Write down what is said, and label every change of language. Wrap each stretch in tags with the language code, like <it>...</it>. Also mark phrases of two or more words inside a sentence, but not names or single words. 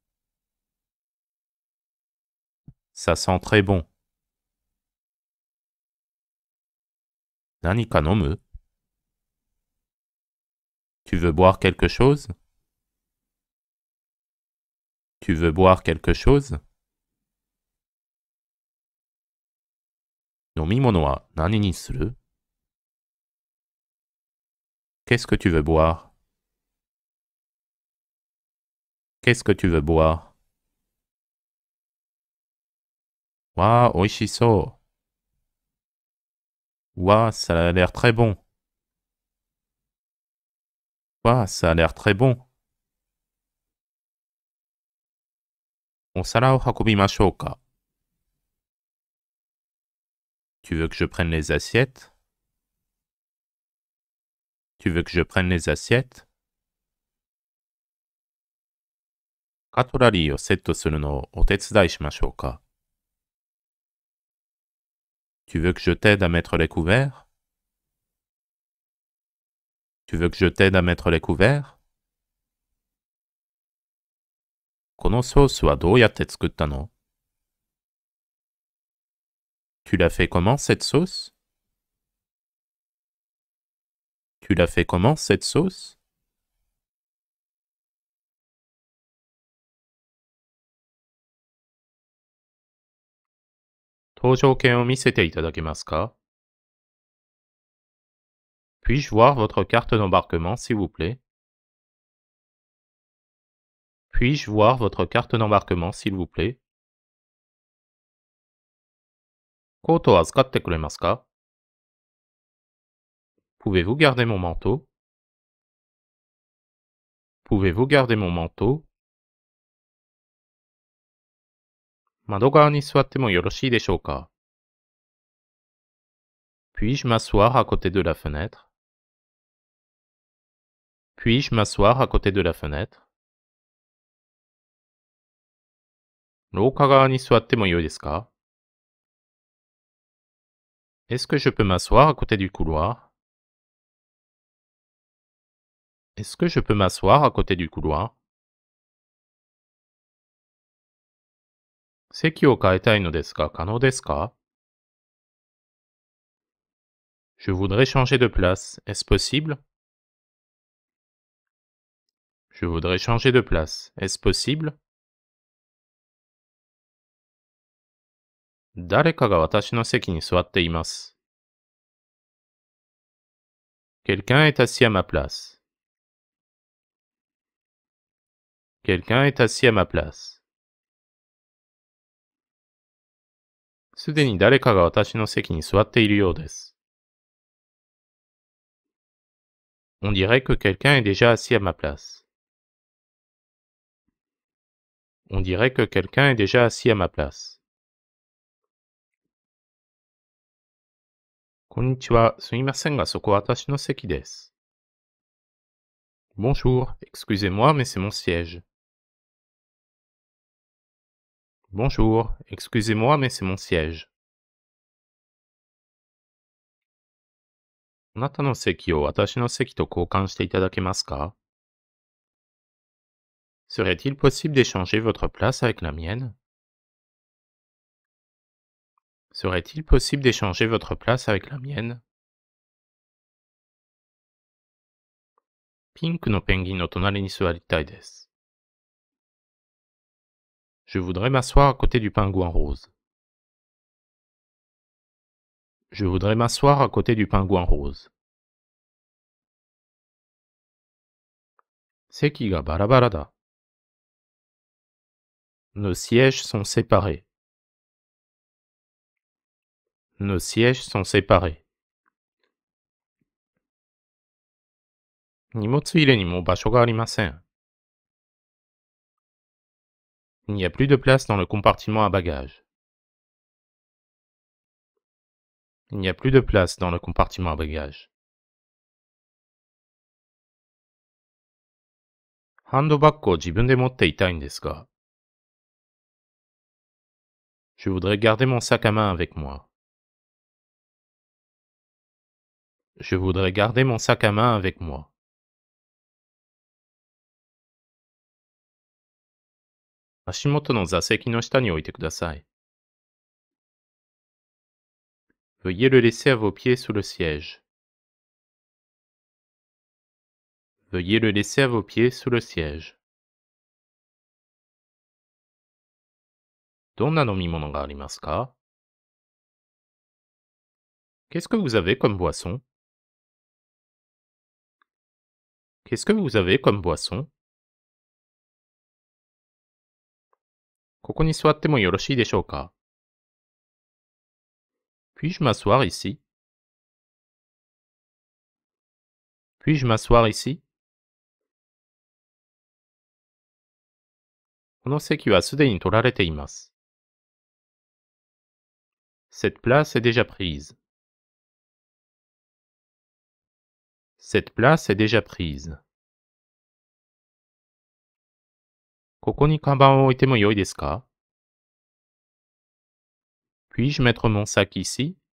<fr>Ça sent très bon.</fr> <ja>何か飲む?</ja> <fr>Tu veux boire quelque chose? Tu veux boire quelque chose?</fr> <ja>飲み物は何にする?</ja> <fr>Qu'est-ce que tu veux boire? Qu'est-ce que tu veux boire?</fr> <ja>わあ、おいしそう。</ja> <fr>わあ、ça a l'air très bon. わあ、ça a l'air très bon.</fr> <ja>お皿を運びましょうか。</ja> <fr>Tu veux que je prenne les assiettes? Tu veux que je prenne les assiettes?</fr> <ja>カトラリーをセットするのをお手伝いしましょうか。</ja> <fr>Tu veux que je t'aide à mettre les couverts? Tu veux que je t'aide à mettre les couverts?</fr> <ja>このソースはどうやって作ったの？</ja> <fr>Tu l'as fait comment cette sauce? Tu l'as fait comment cette sauce?</fr> <ja>搭乗券を見せていただけますか？</ja> <fr>Puis-je voir votre carte d'embarquement, s'il vous plaît? Puis-je voir votre carte d'embarquement, s'il vous plaît?</fr> <ja>コートを預かってくれますか？</ja> <fr>Pouvez-vous garder mon manteau? Pouvez-vous garder mon manteau?</fr> <ja>窓側に座ってもよろしいでしょうか？</ja> <fr>Puis-je m'asseoir à côté de la fenêtre? Puis-je m'asseoir à côté de la fenêtre?</fr> <ja>廊下側に座ってもよいですか？</ja> <fr>Est-ce que je peux m'asseoir à côté du couloir? Est-ce que je peux m'asseoir à côté du couloir?</fr> <ja>席を変えたいのですが可能ですか？</ja> <fr>Je voudrais changer de place. Est-ce possible? Je voudrais changer de place. Est-ce possible?</fr> <ja>誰かが私の席に座っています。</ja> <fr>Quelqu'un est assis à ma place. Quelqu'un est assis à ma place.</fr> <ja>すでに誰かが私の席に座っているようです。</ja> <fr>On dirait que quelqu'un est déjà assis à ma place. On dirait que quelqu'un est déjà assis à ma place.</fr> <ja>こんにちは。すみませんが、そこは私の席です。Bonjour.</ja> <fr>Excusez-moi, mais c'est mon siège. Bonjour. Excusez-moi, mais c'est mon siège.</fr> <ja>あなたの席を私の席と交換していただけますか？</ja> <fr>Serait-il possible d'échanger votre place avec la mienne? Serait-il possible d'échanger votre place avec la mienne?</fr> <ja>ピンクのペンギンの隣に座りたいです。</ja> <fr>Je voudrais m'asseoir à côté du pingouin rose. Je voudrais m'asseoir à côté du pingouin rose.</fr> <ja>席がバラバラだ。</ja> <fr>Nos sièges sont séparés. Nos sièges sont séparés.</fr> <ja>荷物入れにもう場所がありません。</ja> <fr>Il n'y a plus de place dans le compartiment à bagages. Il n'y a plus de place dans le compartiment à bagages.</fr> <ja>ハンドバッグを自分で持っていたいんですが。</ja> <fr>Je voudrais garder mon sac à main avec moi. Je voudrais garder mon sac à main avec moi.</fr> <ja>足元の座席の下に置いてください。</ja> <fr>Veuillez le laisser à vos pieds sous le siège. Veuillez le laisser à vos pieds sous le siège.</fr> <ja>どんな飲み物がありますか？</ja> <fr>Qu'est-ce que vous avez comme boisson? Qu'est-ce que vous avez comme boisson?</fr> <ja>ここに座ってもよろしいでしょうか？</ja> <fr>Puis-je m'asseoir ici? Puis-je m'asseoir ici?</fr> <ja>この席はすでに取られています。</ja> <fr>Cette place est déjà prise. Cette place est déjà prise.</fr> <ja>ここにカバンを置いてもよいですか？</ja> <fr>Puis-je mettre mon sac ici?</fr>